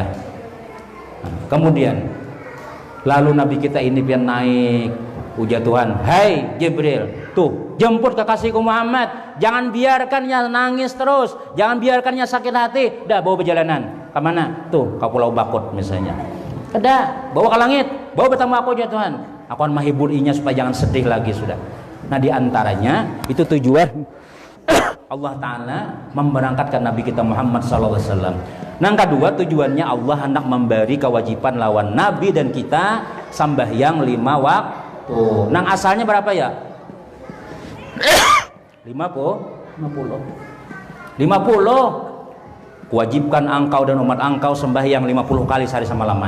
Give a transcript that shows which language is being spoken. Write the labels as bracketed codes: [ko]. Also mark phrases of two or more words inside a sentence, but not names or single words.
[bjn] Nah, kemudian lalu Nabi kita ini pian naik ujar Tuhan, hai Jibril, tuh jemput kekasihku Muhammad, jangan biarkannya nangis terus, jangan biarkannya sakit hati, dah bawa perjalanan, kemana? Tuh ke Pulau Bakut misalnya, dah bawa ke langit, bawa bertemu aku ya Tuhan, aku akan menghibur inya supaya jangan sedih lagi sudah. [id] Nah diantaranya itu tujuan Allah Ta'ala memberangkatkan Nabi kita Muhammad SAW. [bjn] Nah kedua tujuannya Allah hendak memberi kewajiban lawan Nabi dan kita sambahyang 5 waktu. Nang asalnya berapa ya? 50. [id] Wajibkan engkau dan umat engkau sembahyang 50 kali sehari semalaman.